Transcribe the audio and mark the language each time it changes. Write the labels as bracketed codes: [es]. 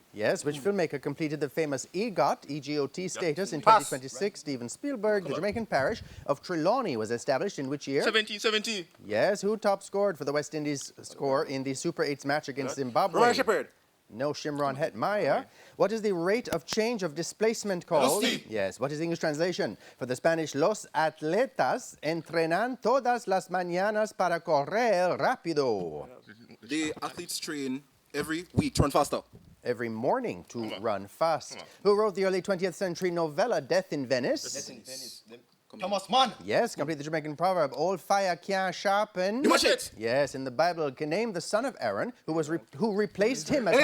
[en] Yes, which filmmaker completed the famous EGOT status in 2026? Steven Spielberg. The Jamaican parish of Trelawney was established in which year? 1770. Yes, who top scored for the West Indies score in the Super 8s match against Zimbabwe? Roman Shepherd. No, Shimron Hetmaya. What is the rate of change of displacement called? Velocity. Yes, what is the English translation? For the Spanish, [es] los atletas entrenan todas las mañanas para correr rápido. [en] The athletes train every week to run faster. Every morning to run fast. Who wrote the early 20th century novella Death in Venice? Thomas Mann. Yes, complete the Jamaican proverb. Old fire can't sharpen. You machete. Yes, in the Bible, can name the son of Aaron who replaced him as high